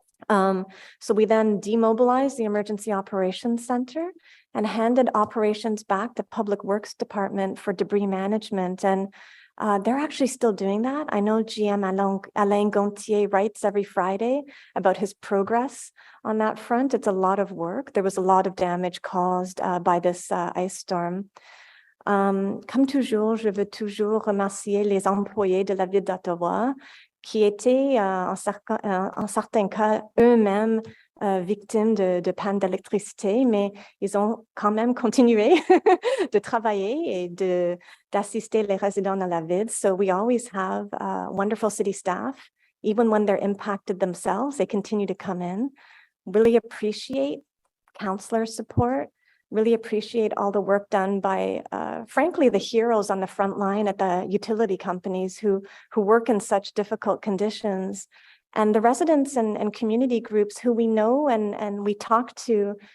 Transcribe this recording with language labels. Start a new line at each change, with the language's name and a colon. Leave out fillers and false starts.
English: So we then demobilized the Emergency Operations Center and handed operations back to Public Works Department for debris management. And they're actually still doing that. I know GM Alain Gontier writes every Friday about his progress on that front. It's a lot of work. There was a lot of damage caused by this ice storm.
French: Comme toujours, je veux toujours remercier les employés de la ville d'Ottawa qui étaient en certains cas eux-mêmes victimes de panne d'électricité, mais ils ont quand même continué de travailler et d'assister les résidents dans la ville.
English: So we always have wonderful city staff. Even when they're impacted themselves, they continue to come in. Really appreciate councillor support, Really appreciate all the work done by, frankly, the heroes on the front line at the utility companies who work in such difficult conditions, and the residents and community groups who we know and we talk to.